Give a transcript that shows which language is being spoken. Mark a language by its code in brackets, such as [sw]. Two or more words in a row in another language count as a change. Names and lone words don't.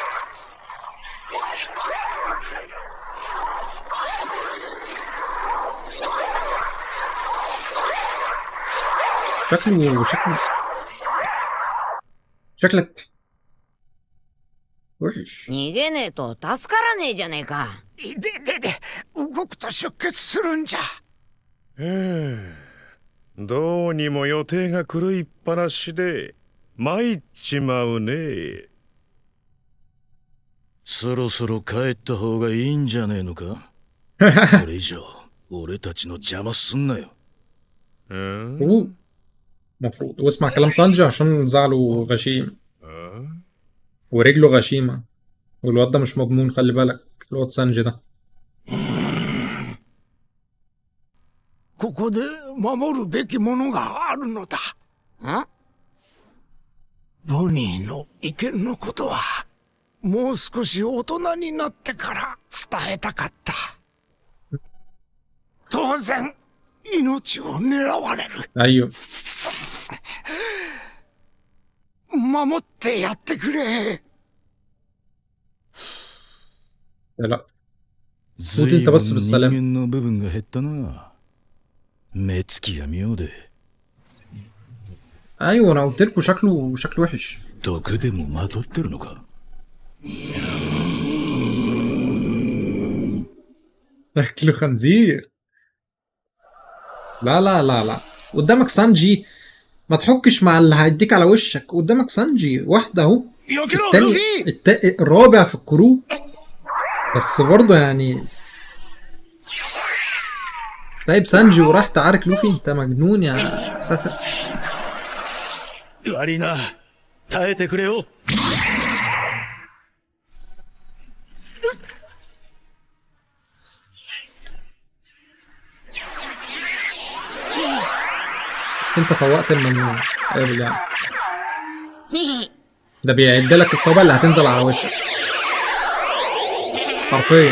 [ar] شكلك وحش. [ja] 逃げねえと助からねえじゃねえか。で、動くと出血するんじゃ。どうにも予定が狂いっぱなしで参っちまうね。そろそろ帰った方がいいんじゃねえのか。これ以上俺たちの邪魔すんなよ。 [ar] المفروض واسمع كلام سانجي عشان زعله غشيم ورجله غشيمة والواد ده مش مضمون. خلي بالك الواد سانجي ده. [ja] ここで守るべきものがあるのだ。ボニーの意見のことは、もう少し大人になってから伝えたかった。当然、命を狙われる。 [ar] ايوه [ja] 守ってやってくれ。 [ar] لا [ja] 随 [ar] انت [ja] 分 [ar] بس [ja] 人 [ar] بالسلامة. [ja] 間の部分が減ったな。目つきが妙で [ar] ايوه انا قلت لكم شكله وحش. [ja] 毒でもまとってるのか。 [ar] شكله خنزير. لا لا لا لا قدامك سانجي، ما تحكش مع اللي هيديك على وشك. قدامك سانجي واحدة اهو، [ja] 避けろ、ル [ar] التاني [ja] フィ。 [ar] الرابع في الكرو، بس برضه يعني سايب سانجي وراح تعارك لوفي. انت مجنون يا ساتر. [ja] 悪いな。耐えてくれよ。 [ar] انت فوقت المجنون قابل يعني. ده بيعد لك الصوابع اللي هتنزل على وشك حرفيا.